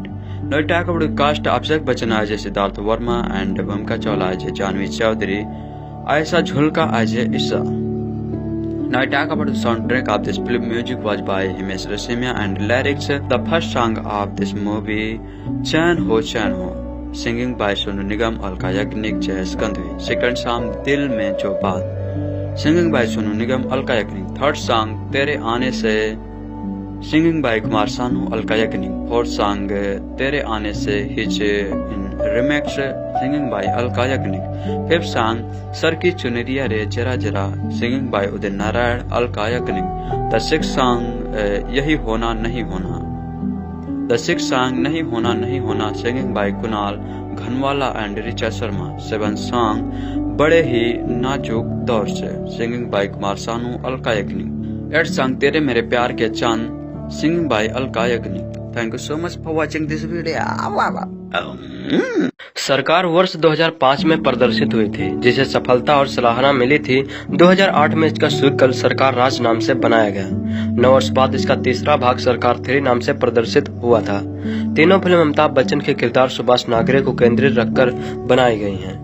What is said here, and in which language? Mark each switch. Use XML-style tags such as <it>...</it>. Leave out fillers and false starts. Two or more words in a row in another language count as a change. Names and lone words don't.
<en>Now we talk about the cast. Abhishek Bachchan as Siddharth Verma and Bhumika Chawla as Janvi Chaudhary, Aisha Julka as Isha. Now I talk about the soundtrack of this film. Music was by Himesh Reshammiya and lyrics. The first song of this movie, Chain Ho, singing by Sonu Nigam, Alka Yagnik, Jay Skandvi. Second song, Dil Mein Jo Baat, singing by Sonu Nigam, Alka Yagnik. Third song, Tere Aane Se, singing by Kumar Sanu, Alka Yagnik. Fourth song, Tere Aane Se, his in remix, singing by Alka Yagnik. Fifth song, Sar Ki Chunariya Re Jara Jara, singing by Udit Narayan, Alka Yagnik. The sixth song, Yahi Hona Nahi Hona. The sixth song, Nahi Hona, singing by Kunal Ghanwala and Richa Sharma. Seventh song, Bade Hi Nazuk दौर से, singing by कुमार सानू, अलका याग्निक। eight song तेरे मेरे प्यार के चांद, singing by अलका याग्निक। thank you so much for watching this video.</en> <hi>सरकार वर्ष 2005 में प्रदर्शित हुई थी, जिसे सफलता और सराहना मिली थी। 2008 में इसका स्वीकृत सरकार राज नाम से बनाया गया। 9 वर्ष बाद इसका तीसरा भाग सरकार 3 नाम से प्रदर्शित हुआ था। तीनों फिल्म अमिताभ बच्चन के किरदार सुभाष नागरे को केंद्रित रखकर बनाई गई हैं।</hi>